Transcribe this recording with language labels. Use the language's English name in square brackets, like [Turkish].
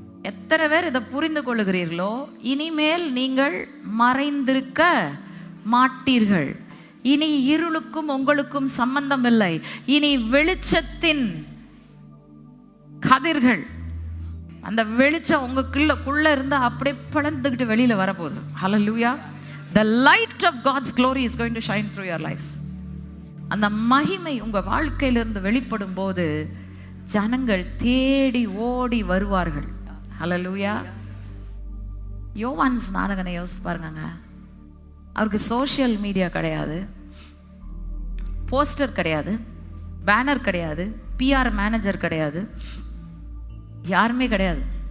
[Tamil] எத்தனை பேர் இதை புரிந்து கொள்ளுகிறீர்களோ இனிமேல் நீங்கள் மறைந்திருக்க மாட்டீர்கள். இனி இருளுக்கும் உங்களுக்கும் சம்பந்தம் இல்லை. இனி வெளிச்சத்தின் கதிர்கள், அந்த வெளிச்சம் உங்களுக்குள்ள இருந்து அப்படியே பிளந்துக்கிட்டு வெளியில வரப்போகுது. ஹல்லேலூயா. [English] The light of God's glory is going to shine through your life. [Tamil] அந்த மகிமை உங்க வாழ்க்கையிலிருந்து வெளிப்படும் போது ஜனங்கள் தேடி ஓடி வருவார்கள். ஹல்லேலூயா. யோவான் ஸ்நானகனை யோசிச்சு பாருங்க. அவருக்கு சோஷியல் மீடியா கிடையாது, போஸ்டர் கிடையாது, பேனர் கிடையாது, PR மேனேஜர் கிடையாது, யாருமே கிடையாது.